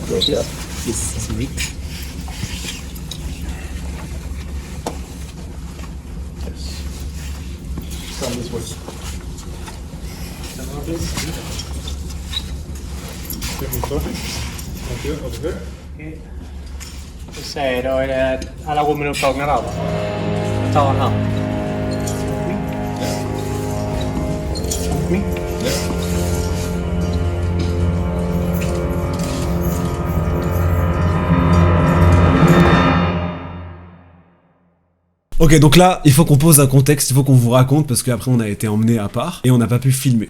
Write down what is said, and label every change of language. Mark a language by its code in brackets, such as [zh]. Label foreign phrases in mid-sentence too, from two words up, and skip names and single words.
[en] Yes, it's me. Yes. Come this way. Give me coffee. Thank you. Over here. [sv] Du säger då alla rummen är upptagna där va? Jag tar den här. [en] Me? [fr] Ok, donc là, il faut qu'on pose un contexte, il faut qu'on vous raconte, parce qu'après on a été emmenés à part, et on n'a pas pu filmer.